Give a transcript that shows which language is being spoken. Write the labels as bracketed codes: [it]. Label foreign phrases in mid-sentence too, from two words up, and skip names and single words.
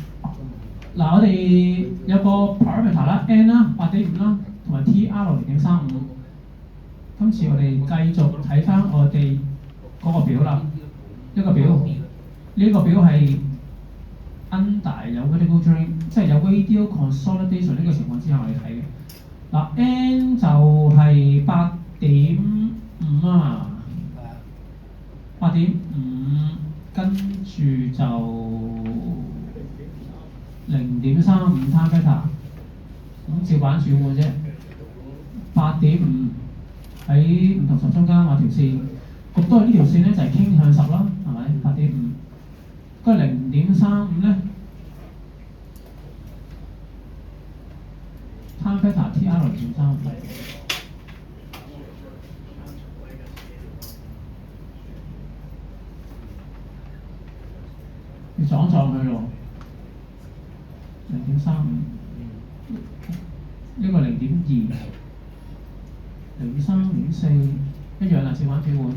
[yue] 嗱，我哋有個 parameter 啦 ，n 啦，8.5啦，同埋 TR 0.35。今次我哋繼續睇翻我哋嗰個表啦，一個表，呢個表係 under 有 [en] vertical drain， [yue] 即係有 [en] radial consolidation [yue] 呢個情況之下我哋睇嘅。嗱 ，n 就係8.5啊，8.5，跟住就 0.35 [en] time factor， [yue] 咁照板煮碗啫。8.5喺唔同十中間畫條線，咁都係呢條線咧就係傾向10啦，係咪？8.5，嗰個0.35咧 [en] time factor [yue] TR 0.35。要撞佢咯，0.35，呢個0.2，0.3、0.4一樣啦，照板煮碗。